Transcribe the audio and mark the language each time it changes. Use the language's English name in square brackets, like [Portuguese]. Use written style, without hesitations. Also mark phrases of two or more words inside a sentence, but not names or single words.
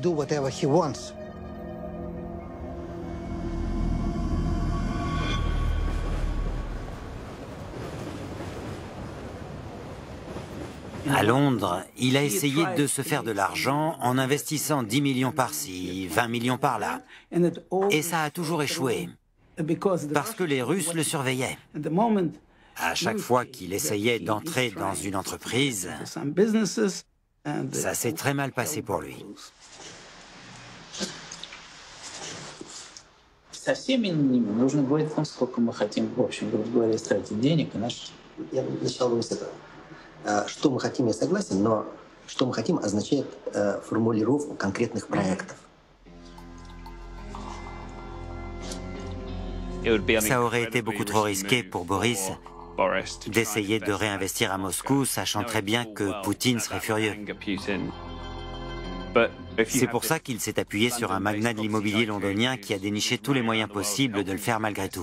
[French] À Londres, il a essayé de se faire de l'argent en investissant 10 millions par-ci, 20 millions par-là. Et ça a toujours échoué, parce que les Russes le surveillaient. À chaque fois qu'il essayait d'entrer dans une entreprise, ça s'est très mal passé pour lui. [Russian] Что мы хотим, я согласен, но что мы хотим означает формулировку конкретных проектов. [French] Ça aurait été beaucoup trop risqué pour Boris d'essayer de réinvestir à Moscou, sachant très bien que Poutine serait furieux. C'est pour ça qu'il s'est appuyé sur un magnat de l'immobilier londonien qui a déniché tous les moyens possibles de le faire malgré tout.